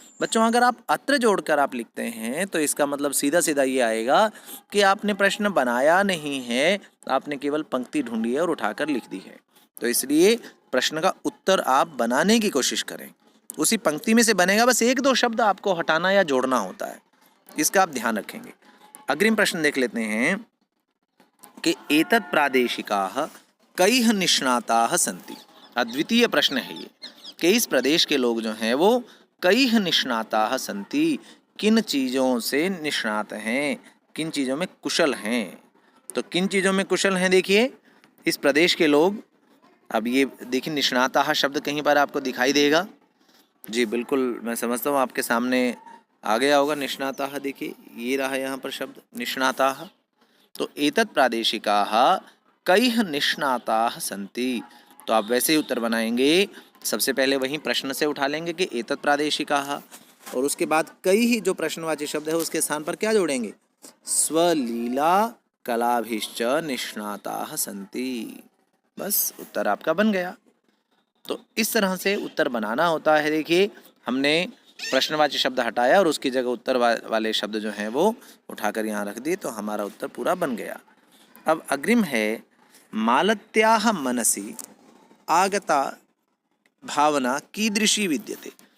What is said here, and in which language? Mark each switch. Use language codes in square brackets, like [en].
[hi] बच्चों अगर आप अत्र जोड़कर आप लिखते हैं तो इसका मतलब सीधा सीधा ये आएगा कि आपने प्रश्न बनाया नहीं है, आपने केवल पंक्ति ढूंढी है और उठाकर लिख दी है। तो इसलिए प्रश्न का उत्तर आप बनाने की कोशिश करें, उसी पंक्ति में से बनेगा, बस एक दो शब्द आपको हटाना या जोड़ना होता है, इसका आप ध्यान रखेंगे। अग्रिम प्रश्न देख लेते हैं कि [sa] एतत् प्रादेशिकाः कैः निष्णाताः सन्ति। [hi] अद्वितीय प्रश्न है ये कि इस प्रदेश के लोग जो हैं वो [sa] कैः निष्णाताः सन्ति, [hi] किन चीज़ों से निष्णात हैं, किन चीज़ों में कुशल हैं। तो किन चीज़ों में कुशल हैं, देखिए इस प्रदेश के लोग। अब ये देखिए निष्णाताः शब्द कहीं पर आपको दिखाई देगा। जी बिल्कुल, मैं समझता हूँ आपके सामने आ गया होगा निष्णाताः। देखिए ये रहा यहाँ पर शब्द निष्णाताः। [sa] तो एतत् प्रादेशिकाः कैः निष्णाताः सन्ति। [hi] तो आप वैसे ही उत्तर बनाएंगे, सबसे पहले वहीं प्रश्न से उठा लेंगे कि [sa] एतत् प्रादेशिकाः, [hi] और उसके बाद कैः जो प्रश्नवाची शब्द है उसके स्थान पर क्या जोड़ेंगे? [sa] स्वलीला कलाभिश्च निष्णाताः सन्ति। [hi] बस उत्तर आपका बन गया। तो इस तरह से उत्तर बनाना होता है। देखिए हमने प्रश्नवाची शब्द हटाया और उसकी जगह उत्तर वाले शब्द जो हैं वो उठाकर यहाँ रख दिए, तो हमारा उत्तर पूरा बन गया। अब अग्रिम है [sa] मालत्याः मनसि आगता भावना कीदृशी विद्यते।